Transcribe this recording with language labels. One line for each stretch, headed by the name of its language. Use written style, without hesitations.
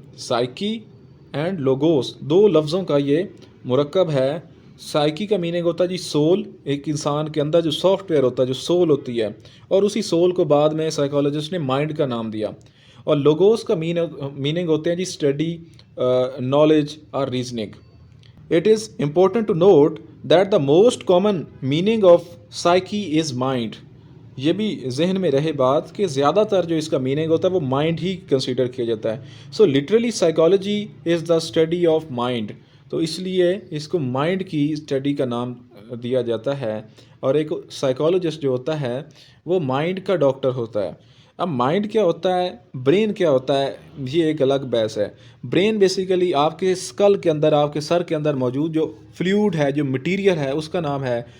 Urdu: Psyche and logos دو لفظوں کا یہ مرکب ہے. سائکی کا میننگ ہوتا ہے جی سول، ایک انسان کے اندر جو سافٹ ویئر ہوتا ہے، جو سول ہوتی ہے، اور اسی سول کو بعد میں سائیکالوجسٹ نے مائنڈ کا نام دیا. اور لوگوس کا میننگ ہوتے ہیں جی اسٹڈی، نالج اور reasoning.
English: It is important to note that the most common meaning of psyche is mind.
Urdu: یہ بھی ذہن میں رہے بات کہ زیادہ تر جو اس کا میننگ ہوتا ہے وہ مائنڈ ہی کنسیڈر کیا جاتا ہے.
English: So literally psychology is the study of mind.
Urdu: تو اس لیے اس کو مائنڈ کی اسٹڈی کا نام دیا جاتا ہے. اور ایک سائیکالوجسٹ جو ہوتا ہے وہ مائنڈ کا ڈاکٹر ہوتا ہے. اب مائنڈ کیا ہوتا ہے، برین کیا ہوتا ہے، یہ ایک الگ بحث ہے. برین بیسیکلی آپ کے اسکل کے اندر، آپ کے سر کے اندر موجود جو فلوئڈ ہے، جو مٹیریل ہے، اس کا نام ہے.